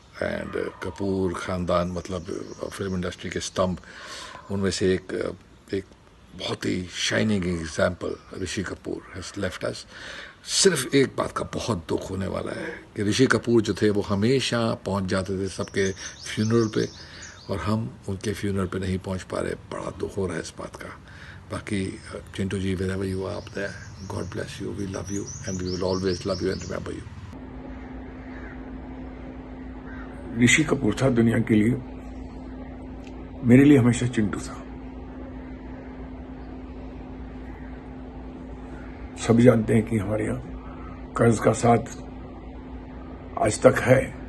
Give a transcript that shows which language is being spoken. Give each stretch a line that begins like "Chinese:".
Hindi: And Kapoor ख़ानदान मतलब film industry के स्तंभ, उनमें से एक बहुत ही shining example Rishi Kapoor
English: Has left us.
Hindi: सिर्फ एक बात का बहुत दुख होने वाला है कि ऋषि कपूर जो थे वो हमेशा पहुंच जाते थे सबके फ्यूनरल पे, और हम उनके फ्यूनरल पे नहीं पहुंच पा रहे. बड़ा दुख हो रहा है इस बात का.
English: बाकी Chintu ji, wherever you are up there, God bless you, we love you and we will always love you and remember you.
Hindi: Rishi Kapoor था दुनिया के लिए, मेरे लिए हमेशा चिंटू था. सभी जानते हैं कि हमारे यहाँ कर्ज का साथ आज तक है.